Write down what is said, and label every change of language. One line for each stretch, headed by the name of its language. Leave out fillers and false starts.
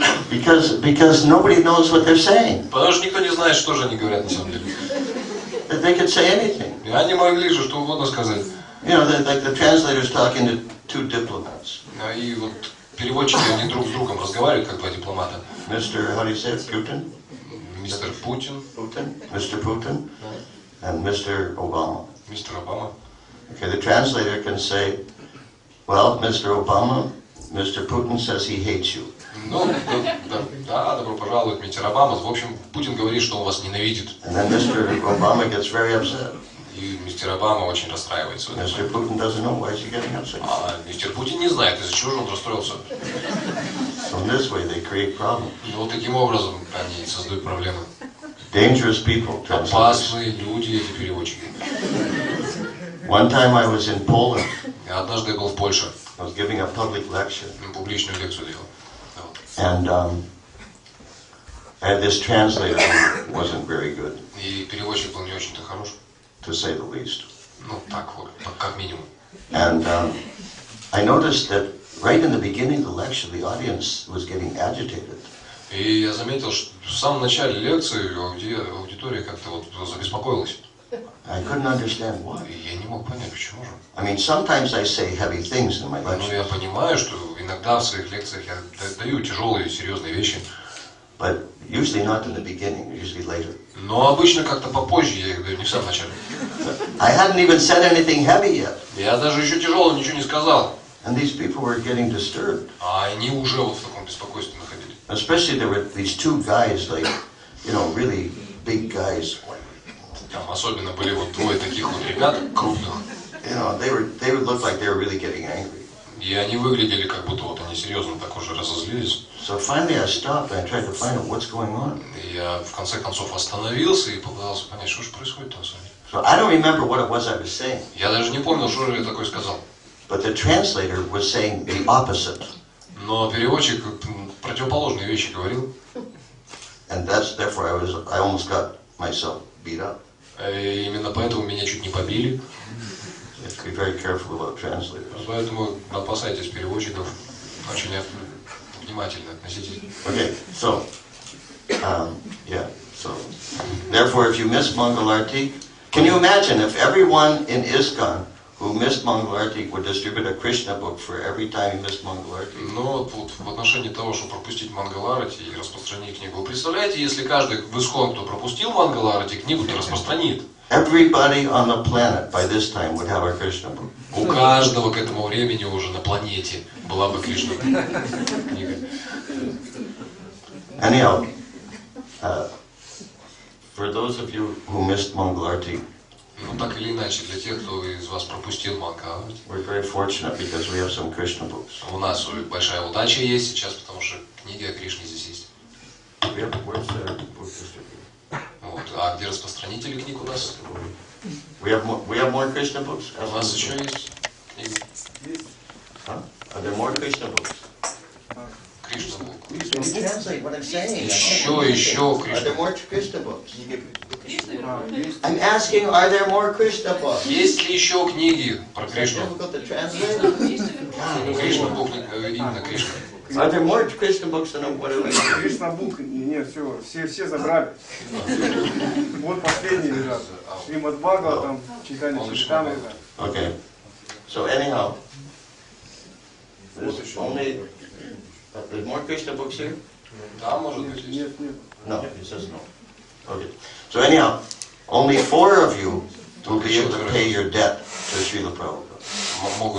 English: Because nobody knows what they're saying.
Russian: Потому что никто не знает, что же они говорят на самом деле.
English: They could say anything.
Russian: И они могли же что угодно сказать.
English: Like the translators talking to two diplomats.
Russian: И вот переводчики, они друг с другом разговаривают, как два дипломата.
English: Mr. How do you say it? Putin?
Russian: Мистер Путин,
English: Mr. Putin, and Mr. Obama.
Russian: мистер Обама.
English: Okay, the translator can say, well, Mr. Obama, Mr. Putin says he hates you.
Russian: Ну, да, добро пожаловать, мистер Обама. В общем, Путин говорит, что он вас ненавидит.
English: And then Mr. Obama gets very upset. И мистер Обама очень расстраивается. Mr. Putin doesn't know why is he getting upset.
Russian: А мистер Путин не знает, из-за чего же он расстроился.
English: So in this way they create problems.
Russian: И вот таким образом они создают проблемы.
English: Dangerous people, translators.
Russian: Опасные люди, эти переводчики.
English: One time I was in Poland.
Russian: Однажды я был в Польше.
English: I was giving a public lecture.
Russian: Публичную лекцию делал.
English: And I had this translator who wasn't very good,
Russian: И переводчик был не очень-то хорош.
English: to say the least.
Russian: Ну, так вот, как минимум.
English: And I noticed that right in the beginning of the lecture, the audience was getting agitated.
Russian: И я заметил, что в самом начале лекции аудитория как-то вот забеспокоилась.
English: I couldn't understand why.
Russian: И я не мог понять, почему же.
English: I mean, sometimes I say heavy things in my
Russian: Но я
English: lectures,
Russian: понимаю, что иногда в своих лекциях я даю тяжелые, серьезные вещи,
English: but usually not in the beginning, usually later.
Russian: но обычно как-то попозже, я их даю, не в самом начале.
English: I hadn't even said anything heavy yet,
Russian: Я даже еще тяжелого ничего не сказал,
English: and these people were getting disturbed.
Russian: а они уже вот в таком беспокойстве находились.
English: Especially there were these two guys, like, you know, really big guys.
Russian: Там особенно были вот двое таких вот ребят, крупных,
English: You know, they would look like they were really getting angry.
Russian: и они выглядели как будто вот они серьезно так уже разозлились.
English: So finally I stopped and I tried to find out what's going on.
Russian: И я в конце концов остановился и попытался понять, что же происходит там с вами.
English: So I don't remember what it was I was saying,
Russian: Я даже не помнил, что же я такое сказал.
English: but the translator was saying the opposite.
Russian: Но переводчик противоположные вещи говорил.
English: And therefore I almost got myself beat up.
Russian: И именно поэтому меня чуть не побили.
English: You have to be very careful about translators.
Russian: Поэтому опасайтесь переводчиков. Очень внимательно относитесь.
English: Okay, so, so, therefore if you miss Mangalarti, can you imagine if everyone in ISKCON who missed Mangalarti would distribute a Krishna book for every time he missed Mangalarti?
Russian: Но вот в отношении того, чтобы пропустить Мангаларати и распространить книгу, вы представляете, если каждый в ИСККОН, кто пропустил Мангаларати, книгу-то распространит.
English: Everybody on the planet by this time would have a Krishna book.
Russian: У каждого к этому времени уже на планете была бы Кришна книга.
English: Anyhow, for those of you who missed Mangalarti,
Russian: Ну так или иначе, для тех, кто из вас пропустил Мангаларати,
English: we're very fortunate because we have some Krishna books.
Russian: у нас большая удача есть сейчас, потому что книги о Кришне здесь есть.
English: Where's the book distributor?
Russian: Вот. А где распространители книг у нас?
English: We have more Krishna books?
Russian: У нас еще есть книги.
English: Huh? Are there more Krishna books?
Russian: Кришна Бук.
English: Can you translate what I'm saying?
Russian: Еще
English: Are
Russian: Кришна.
English: there more Krishna books? I'm asking, are there more Krishna books?
Russian: Есть ли еще книги про
English: Is that
Russian: Кришну?
English: difficult to translate?
Russian: Кришна Бук, именно Кришна.
English: Are there more Krishna books than what are we?
Russian: Кришна Бук, нет, все забрали. Вот последние лежат. Шримад Бхагава, там, читание Чайтамрита.
English: Okay. So anyhow, there's only there's more Krishna books here?
Russian: Да, может быть, есть. Нет, нет.
English: No, it says no. Okay. So anyhow, only 4 of you will be able to pay your debt to Srila Prabhupada.